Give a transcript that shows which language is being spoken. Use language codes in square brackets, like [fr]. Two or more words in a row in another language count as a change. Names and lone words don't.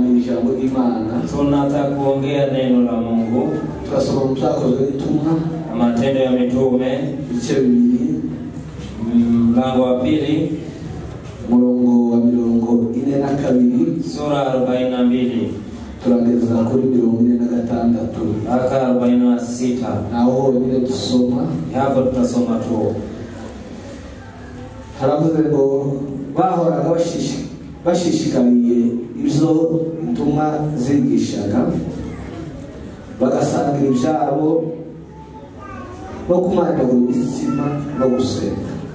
[rw] ijambo ry'Imana. [sw] Tunataka kuongea neno la Mungu. [rw] Turasoma mu byakozwe n'intumwa, [sw] Matendo ya Mitume [rw] ibice 2, [sw] mlango wa 2, [rw] umurongo wa 42, [sw] sura 42 [rw] turageza kuri 46 aka 46. naho nyine dusoma. [sw] Hapo tutasoma tu. [rw] Haravuze ngo bahoraga bashishikariye ibyo intumwa zigishaga, bagasangira ibyabo no kumanyagura imitsima no gusenga.